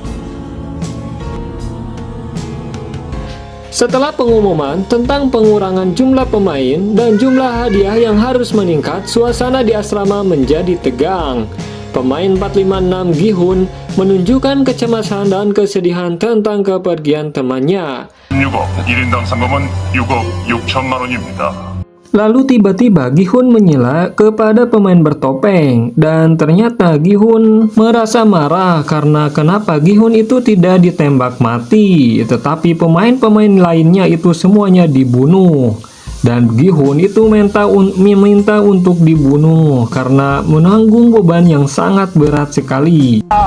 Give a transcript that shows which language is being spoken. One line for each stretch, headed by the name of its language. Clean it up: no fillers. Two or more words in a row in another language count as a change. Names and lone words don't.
Indonesian: Setelah pengumuman tentang pengurangan jumlah pemain dan jumlah hadiah yang harus meningkat, suasana di asrama menjadi tegang. Pemain 456 Gi-hun menunjukkan kecemasan dan kesedihan tentang kepergian temannya.
Korean: 6억, 1인당 상금은 6억 6천만 원입니다.
Indonesian: Lalu tiba-tiba Gi-hun menyela kepada pemain bertopeng, dan ternyata Gi-hun merasa marah karena kenapa Gi-hun itu tidak ditembak mati, tetapi pemain-pemain lainnya itu semuanya dibunuh. Dan Gi-hun itu meminta untuk dibunuh karena menanggung beban yang sangat berat sekali.